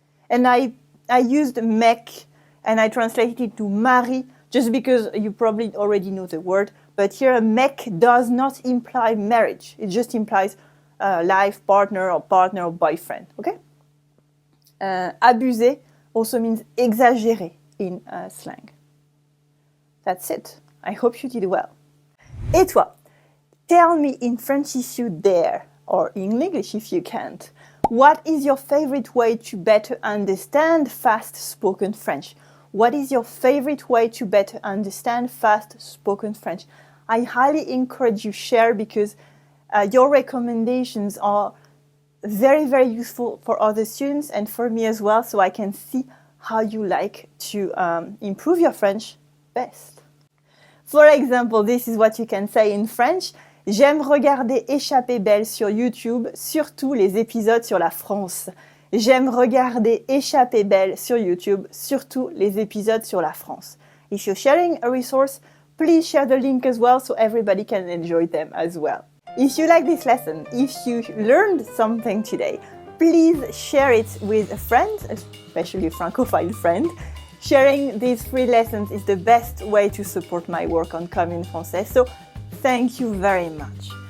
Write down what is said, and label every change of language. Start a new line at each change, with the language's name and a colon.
English: And I used mec and I translated it to mari just because you probably already know the word. But here, mec does not imply marriage. It just implies life partner or boyfriend. Okay? Abuser also means exagérer in slang. That's it. I hope you did well.
French: Et toi?
English: Tell me in French if you dare, or in English if you can't. What is your favorite way to better understand fast-spoken French? What is your favorite way to better understand fast-spoken French? I highly encourage you share because your recommendations are very, very useful for other students and for me as well, so I can see how you like to improve your French best. For example, this is what you can say in French.
French: J'aime regarder Échappée belle sur YouTube, surtout les épisodes sur la France. J'aime regarder Échappée belle sur YouTube, surtout les épisodes sur la France.
English: If you're sharing a resource, please share the link as well so everybody can enjoy them as well. If you like this lesson, if you learned something today, please share it with a friend, especially a francophile friend. Sharing these free lessons is the best way to support my work on Comme, Française, so thank you very much.